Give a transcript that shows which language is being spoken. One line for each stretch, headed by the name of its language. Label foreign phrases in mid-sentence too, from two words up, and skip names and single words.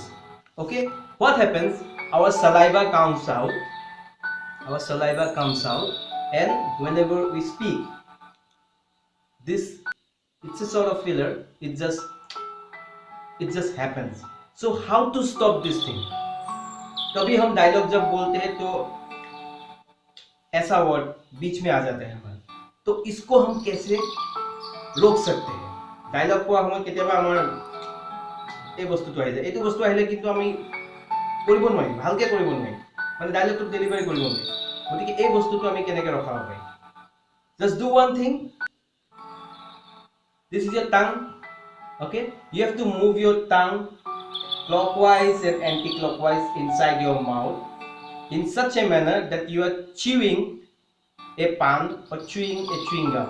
English: Okay, what happens? Our saliva comes out, and whenever we speak, this, it's a sort of filler, it just happens. So how to stop this thing?
Hindi: कभी हम डायलॉग जब बोलते हैं तो ऐसा वर्ड बीच में आ जाता है हमारे, तो इसको हम कैसे रोक सकते हैं? डायलॉग को हम
Assamese: केতিয়াবা আমাৰ এই বস্তুটো আহিলে, এইটো বস্তু আহিলে কিন্তু আমি কৰিব নোৱাৰিম, ভালকে কৰিব নোৱাৰিম, মানে ডায়লগটো ডেলিভাৰি কৰিব নোৱাৰিম। গতিকে এই বস্তুটো আমি কেনেকৈ ৰখাব পাৰিম?
English: Just do one thing. This is your tongue. Okay, you have to move your tongue clockwise and anti-clockwise inside your mouth in such a manner that you are chewing a pan or chewing a chewing gum.